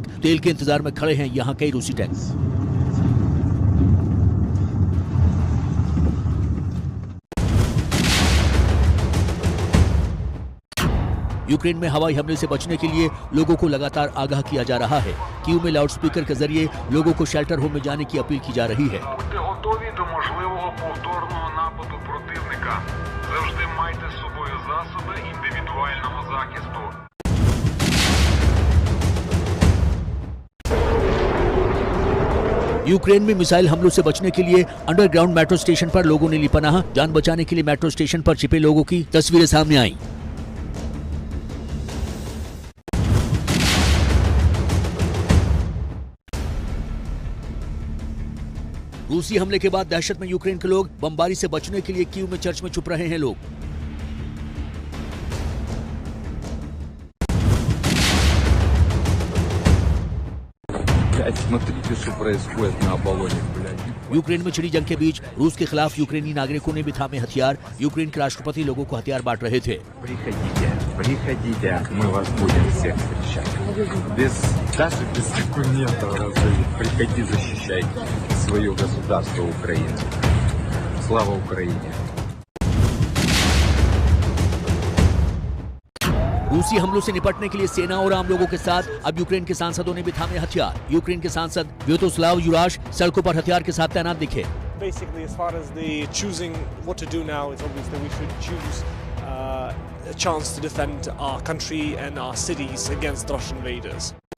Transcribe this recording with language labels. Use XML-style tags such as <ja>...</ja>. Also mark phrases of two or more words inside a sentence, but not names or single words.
<hi>तेल के इंतजार में खड़े हैं यहाँ कई रूसी टैंक। यूक्रेन में हवाई हमले से बचने के लिए लोगों को लगातार आगाह किया जा रहा है। कीव में लाउडस्पीकर के जरिए लोगों को</hi> <en>shelter home</en> <hi>में जाने की अपील की जा रही है।</hi> <uk>Будьте готові до можливого повторного нападу противника. Завжди майте з собою засоби індивідуального захисту.</uk> <hi>यूक्रेन में मिसाइल हमलों से बचने के लिए</hi> <en>underground metro station</en> <hi>पर लोगों ने ली पनाह। जान बचाने के लिए</hi> <en>metro station</en> <hi>पर छिपे लोगों की तस्वीरें सामने आई। रूसी हमले के बाद दहशत में यूक्रेन के लोग। बमबारी से बचने के लिए कीव में चर्च में छुप रहे हैं लोग।</hi> <ru>Смотрите, что происходит на Оболоне, блядь.</ru> <hi>यूक्रेन में छिड़ी जंग के बीच रूस के खिलाफ यूक्रेनी नागरिकों ने भी थामे हथियार। यूक्रेन के राष्ट्रपति लोगों को हथियार बांट रहे थे।</hi> <ru>Приходите, мы вас будем всех встречать. Даже без документов разрешить. Приходи, защищай свое государство Украину. Слава Украине!</ru> <hi>रूसी हमलों से निपटने के लिए सेना और आम लोगों के साथ अब यूक्रेन के सांसदों ने भी थामे हथियार। यूक्रेन के सांसद व्यातोस्लाव युराश सड़कों पर हथियार के साथ तैनात दिखे।</hi> <en>Basically, as far as the choosing what to do now, it's obvious that we should choose a chance to defend our country and our cities against Russian invaders.</en>